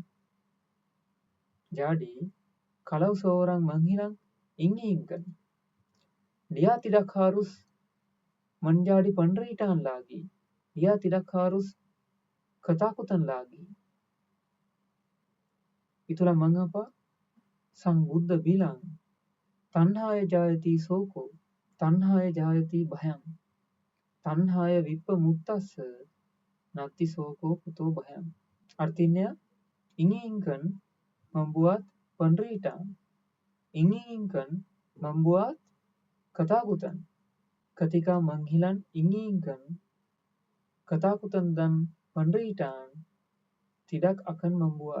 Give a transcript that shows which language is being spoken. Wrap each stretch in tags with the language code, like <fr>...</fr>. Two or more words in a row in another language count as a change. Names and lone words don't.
<id>Jadi, kalau seorang menghilangkan inginkan, dia tidak harus menjadi penderitaan lagi. Dia tidak harus ketakutan lagi. Itulah mengapa Sang Buddha bilang,</id> <pi>Tanhaya jayati soko, tanhaya jayati bhayam, tanhaya vippamuttassa, nati soko kuto bhayam.</pi> <id>Artinya, inginkan membuat penderitaan, inginkan membuat ketakutan. Ketika menghilang inginkan, ketakutan dan penderitaan tidak akan membuat.</id>